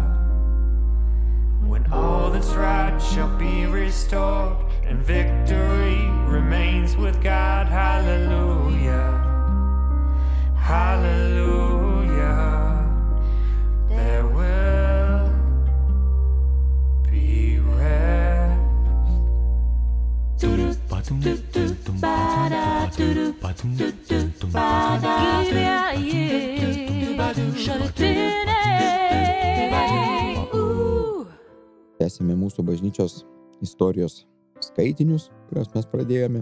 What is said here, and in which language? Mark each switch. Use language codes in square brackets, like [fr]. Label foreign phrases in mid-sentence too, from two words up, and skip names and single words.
[en] When all that's right shall be restored and victory remains with God. Hallelujah, hallelujah. There will be rest. [lt] Tęsime mūsų bažnyčios istorijos skaitinius, kuriuos mes pradėjome.